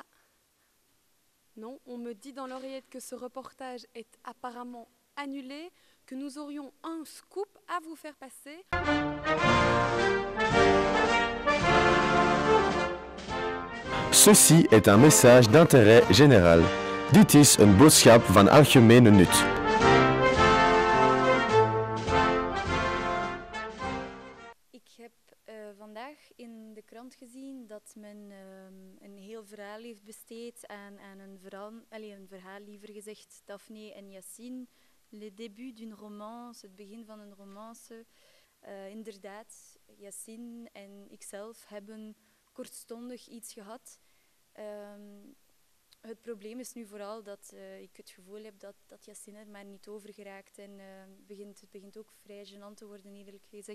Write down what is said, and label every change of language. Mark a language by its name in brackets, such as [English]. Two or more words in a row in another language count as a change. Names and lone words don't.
[French] Non, on me dit dans l'oreillette que ce reportage est apparemment annulé, que nous aurions un scoop à vous faire passer. Ceci est un message d'intérêt général. [Dutch] Dit is een boodschap van algemene nut. Ik heb vandaag in de krant gezien dat men een heel verhaal heeft besteed aan een verhaal liever gezegd, Daphne en Yassine. [French] Le début d'une romance, [Dutch] het begin van een romance. Inderdaad, Yassine en ikzelf hebben kortstondig iets gehad. Het probleem is nu vooral dat ik het gevoel heb dat Yassine er maar niet over geraakt. En het begint ook vrij gênant te worden, eerlijk gezegd.